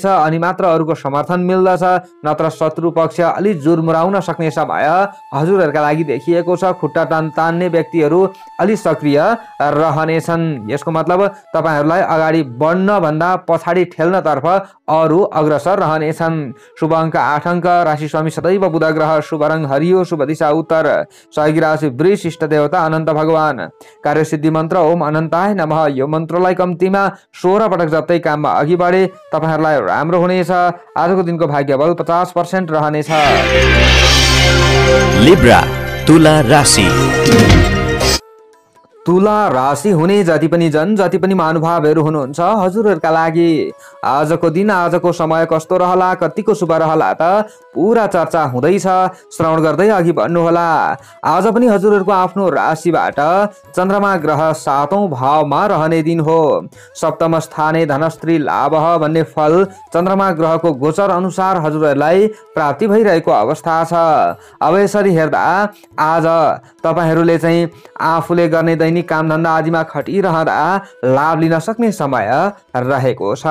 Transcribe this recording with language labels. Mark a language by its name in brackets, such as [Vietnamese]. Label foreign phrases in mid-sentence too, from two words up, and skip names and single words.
[Nepali] अनि मात्र अरूको समर्थन मिल्दछ, नत्र शत्रु पक्ष अलि जुरमुराउन सक्ने समय हजुरहरूका लागि देखिएको छ। खुट्टा तान्ने व्यक्तिहरू अलि सक्रिय रहनेछन्। यसको मतलब तपाईहरूलाई अगाडि बढ्न भन्दा पछाडि ठेल्नतर्फ अरू अग्रसर रहनेछन्। शुभ अङ्क 8 अङ्क, राशि स्वामी सदैव बुध ग्रह, शुभ रङ हरियो, शुभ दिशा उत्तर, सहयोगी राशि वृष, इष्ट देवता अनन्त भगवान, कार्यसिद्धि मन्त्र [Sanskrit] ओम अनन्ताय नमः। [Nepali] यो मन्त्रलाई कम्तीमा 16 पटक जप्दै काममा अघि बढे तपाईहरूलाई राम्रो हुनेछ। आजको दिनको भाग्यबल 50% रहनेछ। लिब्रा तुला राशि। तुला राशि हुने जति पनि जन जति पनि महानुभावहरू हुनुहुन्छ हजुरहरूका लागि आजको दिन आजको समय कस्तो रहला, कतिको शुभ रहला त पुरा चर्चा हुँदैछ। श्रवण गर्दै अघि बढ्नुहोला। आज पनि हजुरहरूको आफ्नो राशिबाट चन्द्रमा ग्रह 7औं भावमा रहने दिन हो। [Sanskrit] सप्तम स्थाने धनस्त्री लाभ [Nepali] भन्ने फल चन्द्रमा ग्रहको गोचर अनुसार हजुरहरूलाई प्राप्ति भइरहेको अवस्था छ। अब यसरी हेर्दा आज तपाईहरूले चाहिँ आफूले गर्ने दैनिक कामधन्दा आदिमा खटिरहँदा लाभ लिन सक्ने समय रहेको छ।